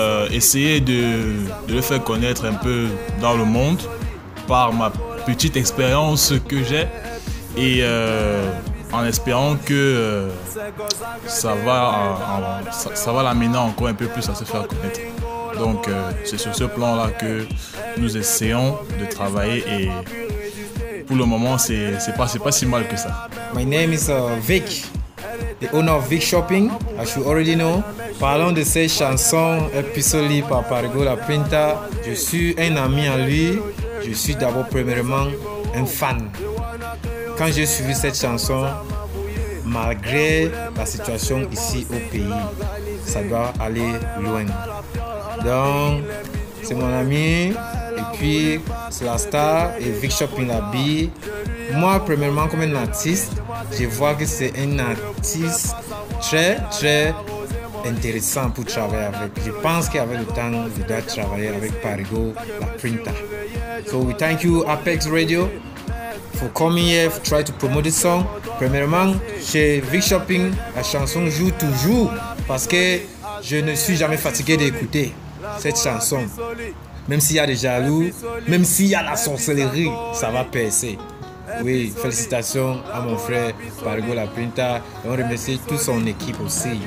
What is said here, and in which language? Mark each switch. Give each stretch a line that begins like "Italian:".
French: Essayer de le faire connaître un peu dans le monde par ma petite expérience que j'ai et en espérant que ça va l'amener encore un peu plus à se faire connaître. Donc c'est sur ce plan-là que nous essayons de travailler et pour le moment c'est pas si mal que ça.
English: My name is Vic, the owner of Vic Shopping, as you already know.
French: Parlons de cette chanson Episoli par Parigo La Pinta. Je suis un ami à lui. Je suis d'abord premièrement un fan. Quand j'ai suivi cette chanson, malgré la situation ici au pays, ça doit aller loin. Donc, c'est mon ami, et puis c'est la star et Vic Shopping l'habille. Moi, premièrement, comme un artiste, je vois que c'est un artiste très, très intéressant pour travailler avec. Je pense qu'avec le temps, je dois travailler avec Parigo La Pinta.
English: So we thank you, Apex Radio, for coming here, for try to promote this song.
French: Premièrement, chez Vic Shopping, la chanson joue toujours parce que je ne suis jamais fatigué d'écouter cette chanson. Même s'il y a des jaloux, même s'il y a la sorcellerie, ça va percer. Oui, félicitations à mon frère Parigo La Pinta et on remercie toute son équipe aussi.